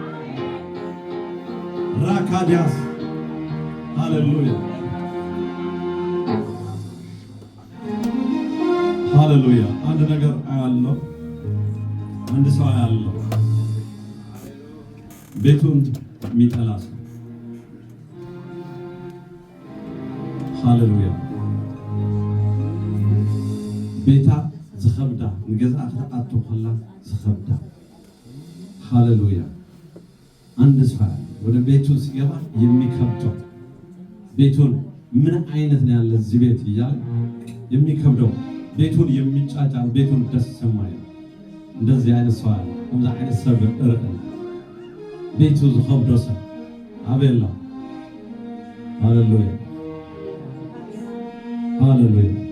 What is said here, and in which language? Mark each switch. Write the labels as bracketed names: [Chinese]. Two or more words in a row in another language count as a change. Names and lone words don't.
[Amharic] ራካዲያስ ሃሌሉያ ሃሌሉያ። አንድ ነገር አያለው፣ አንድ ሰው አያለው፣ ቤቱን የሚጠላ ሰው። ሃሌሉያ። [Tigrinya] ቤታ ዝኸብዳ ንገዛ ከተቃቶ ከላ ዝኸብዳ። ሃሌሉያ። አንድ ሰው ወደ [Amharic] ቤቱ ሲገባ የሚከብደው ቤቱን ምን አይነት ነው ያለ እዚህ ቤት እያለ የሚከብደው ቤቱን የሚጫጫን ቤቱን ደስ የማይል እንደዚህ አይነት ሰው አለ። እንደዚህ አይነት [Tigrinya] ሰብ ቤቱ ዝኸብዶ ሰብ አቤላ። [Amharic] ሃሌሉያ ሃሌሉያ።